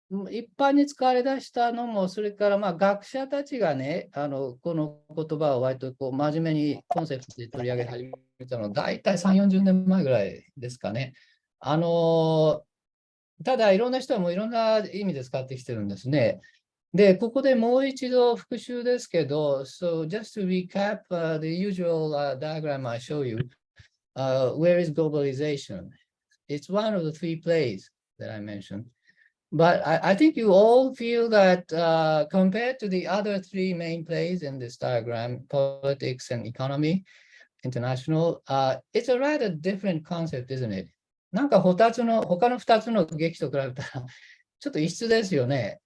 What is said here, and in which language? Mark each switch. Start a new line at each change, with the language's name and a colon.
Japanese: 一般に使われ出したのも、それから学者たちがね、この言葉を割とこう真面目にコンセプトで取り上げ始めたのは、大体3、40年前ぐらいですかね。ただ、いろんな人はもういろんな意味で使ってきてるんですね。で、ここでもう一度復習ですけど、
English: so just to recap the usual diagram I show you, where is globalization? It's one of the three plays that I mentioned. But I think you all feel that compared to the other three main plays in this diagram, politics and economy, international, it's a rather different concept, isn't it?
Japanese: なんか他の2つの劇と比べたら、ちょっと異質ですよね。